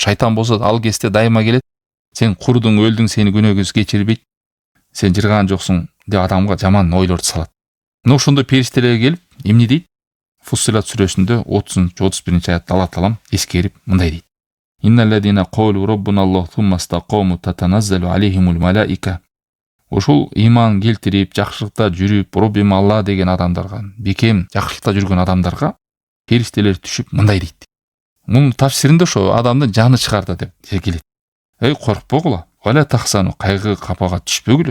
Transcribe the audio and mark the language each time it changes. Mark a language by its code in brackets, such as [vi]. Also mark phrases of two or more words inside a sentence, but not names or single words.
[ky] Шайтан болсо ал кезде дайыма келет. Сен курудуң, өлдүң, сени күнөөгө кечирбейт. Сен жырган жоксуң деп адамга жаман ойлорду салат. Мына ошондой периштелер келип, эмне дейт? Фуссилат сүрөсүндө 30-31 аятта Алла таалам эскерип мындай дейт. [ar] إن الذين قالوا ربنا الله ثم استقاموا تتنزل عليهم الملائكة. [ky] Ошол иман келтирип, жакшылыкта жүрүп, Роббим Алла деген адамдарга, бекем жакшылыкта жүргөн адамдарга периштелер түшүп мындай дейт. Мунун тафсиринде ошо адамдын жаны чыгарда деп келет. Эй, коркпогула, [ar] ولا تحزنوا, [ky] кайгы капага түшпөгүлө.